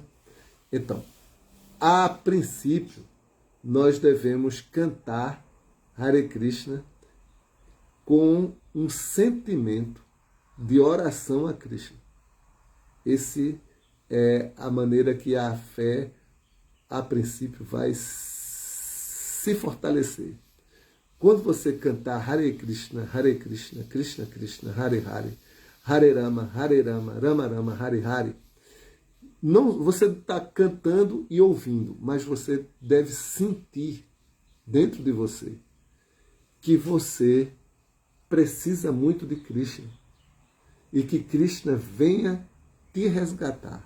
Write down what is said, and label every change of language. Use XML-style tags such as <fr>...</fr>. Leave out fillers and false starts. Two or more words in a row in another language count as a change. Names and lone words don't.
<pt>Então, a princípio, nós devemos cantar Hare Krishna com um sentimento de oração a Krishna. Esse é a maneira que a fé, a princípio, vai se fortalecer. Quando você cantar</pt> <sa>Hare Krishna, Krishna Krishna, Hare Hare, Hare Rama, Rama Rama, Hare Hare,</sa> <pt>não, você está cantando e ouvindo, mas você deve sentir dentro de você que você precisa muito de Krishna e que Krishna venha te resgatar.</pt>